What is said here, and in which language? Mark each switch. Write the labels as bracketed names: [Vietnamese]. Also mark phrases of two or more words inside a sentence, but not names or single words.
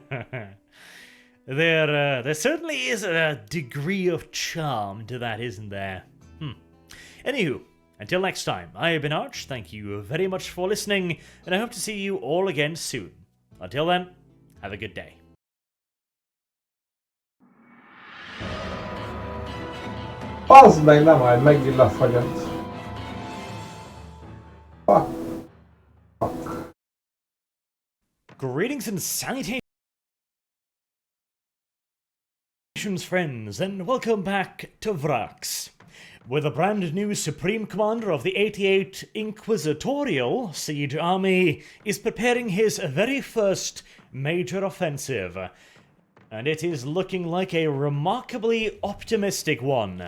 [English] There certainly is a degree of charm to that, isn't there? Anywho, until next time, I have been Arch, thank you very much for listening, and I hope to see you all again soon. Until then, have a good day. [Hungarian] Bazd meg, nem majd megint lefagyott. [English] Fuck. Greetings and salutations, friends, and welcome back to Vrax, where the brand new Supreme Commander of the 88 Inquisitorial Siege Army is preparing his very first major offensive, and it is looking like a remarkably optimistic one.